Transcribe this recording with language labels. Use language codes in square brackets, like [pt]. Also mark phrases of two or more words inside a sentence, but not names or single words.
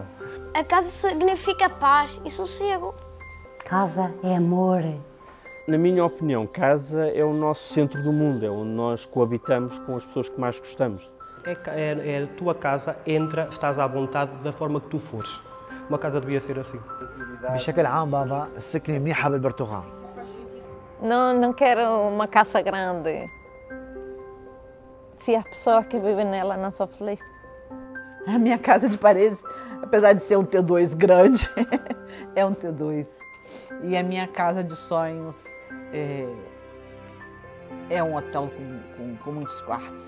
[pt] A casa significa paz e sossego. Casa é amor. Na minha opinião, casa é o nosso centro do mundo, é onde nós coabitamos com as pessoas que mais gostamos. É a tua casa, entra, estás à vontade da forma que tu fores. Uma casa devia ser assim. [ar] بشكل عام بابا السكنة منيحة بالبرتغال. [pt] Não quero uma casa grande se as pessoas que vivem nela não são felizes. A minha casa de paredes, apesar de ser um T2 grande, é um T2. E a minha casa de sonhos é um hotel com muitos quartos.